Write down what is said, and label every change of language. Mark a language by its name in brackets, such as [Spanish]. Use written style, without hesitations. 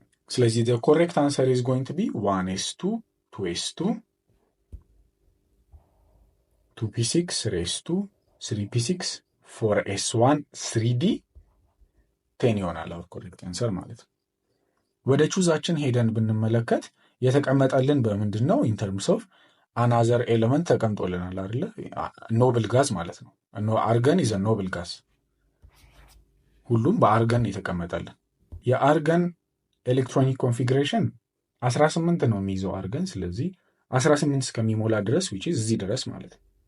[Amharic] ስለዚህ [English] the correct answer is going to be 1s2 2s2 2p6 3s2 3p6 4s1 3d 10 [Amharic] ይሆናል [English] our correct answer [Amharic] ማለት ነው። ወደ ቹዛችን ሄደን ብንመለከት የተቀመጠልን በምንድን ነው? [English] in terms of another element [Amharic] ተቀምጦልናል አይደለ? ኖብል ጋዝ ማለት ነው። አርገን [English] is a noble gas። [Amharic] ሁሉም በአርገን የተቀመጠልን። የአርገን ኤሌክትሮኒክ ኮንፊግሬሽን 18 ነው የሚይዘው አርገን። ስለዚህ 18 እስከሚሞላ ድረስ [English] which is [Amharic] እዚህ ድረስ ማለት ነው።